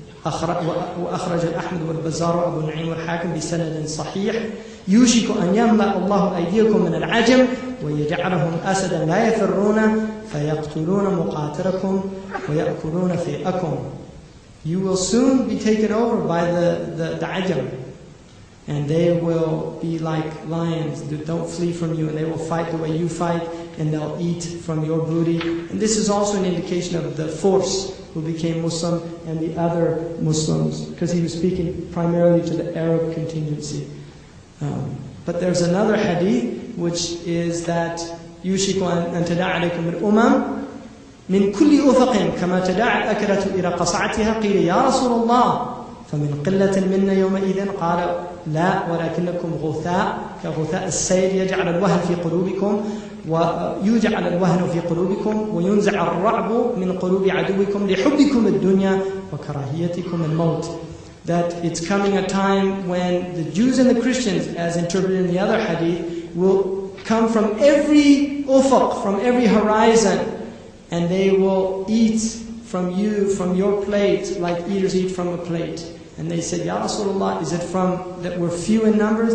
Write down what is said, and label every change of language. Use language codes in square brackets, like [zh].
[ar] وأخرج الأحمد والبزار وأبو نعيم والحاكم بسند صحيح. يوشك أن يملأ الله أيديكم من العجم ويجعلهم أسدا لا يفرون فيقتلون مقاتلكم ويأكلون فيئكم. [en] You will soon be taken over by the ajam, and they will be like lions that don't flee from you, and they will fight the way you fight, and they'll eat from your booty. And this is also an indication of the force who became Muslim and the other Muslims, because he was speaking primarily to the Arab contingency. But there's another hadith, which is that [ar] يُوشِكُ أَن تَدَعَ عَلَيْكُمُ الْأُمَمِ من كل أفق كما تداعى الأكلة إلى قصعتها قيل يا رسول الله فمن قلة منا يومئذ قال لا ولكنكم غثاء كغثاء السيل يجعل الوهن في قلوبكم ويجعل الوهن في قلوبكم وينزع الرعب من قلوب عدوكم لحبكم الدنيا وكراهيتكم الموت. [en] That it's coming a time when the Jews and the Christians, as interpreted in the other hadith, will come from every ufuq, from every horizon, and they will eat from you, from your plate, like eaters eat from a plate. And they said, Ya Rasulullah, is it from that we're few in numbers?